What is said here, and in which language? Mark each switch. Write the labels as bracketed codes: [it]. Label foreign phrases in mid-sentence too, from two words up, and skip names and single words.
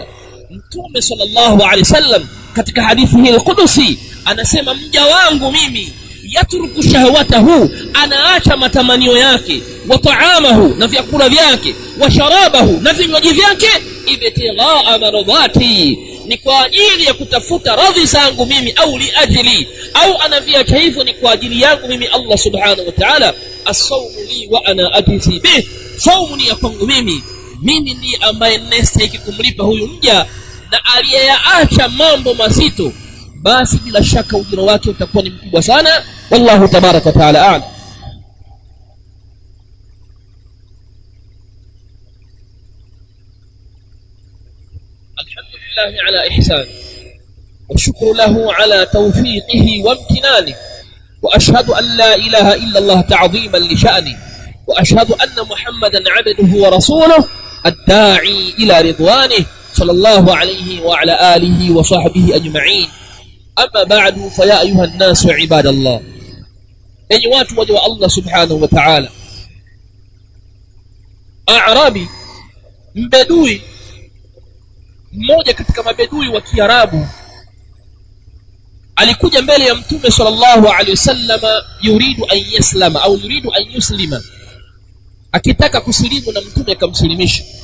[sw] Mtume [ar] صلى الله عليه وسلم [sw] katika hadithi hii al-Qudusi anasema, mja wangu mimi [ar] يترك شهوته, [sw] anaacha matamanio yake, [ar] وطعامه, [sw] na vyakula vyake, [ar] وشرابه, [sw] na vinywaji vyake, [ar] ابتغاء مرضاتي, [sw] ni kwa ajili ya kutafuta radhi zangu mimi, au [ar] لأجلي, [sw] au anaviacha hivyo ni kwa ajili yangu mimi [ar] الله سبحانه وتعالى. الصوم لي وأنا أجزي به, [sw] saumu ni ya kwangu mimi ndiye ambaye ninastahili kumlipa huyu mja, na aliyeyaacha mambo mazito basi bila shaka ujira wake utakuwa ni mkubwa sana. [ar] والله تبارك وتعالى أعلم. الحمد لله على إحسانه والشكر له على توفيقه وامتنانه وأشهد أن لا إله إلا الله تعظيما لشأنه وأشهد أن محمدا عبده ورسوله الداعي إلى رضوانه صلى الله عليه وعلى آله وصحبه أجمعين. أما بعد فيا أيها الناس عباد الله, [sw] enyi watu waja wa Allah [ar] سبحانه وتعالى. [sw] Arabi, mbedui mmoja katika mabedui wa Kiarabu, alikuja mbele ya Mtume [ar] صلى الله عليه وسلم يريد أن يسلم أو يريد أن يسلم, [sw] akitaka kusilimu na Mtume akamsilimisha.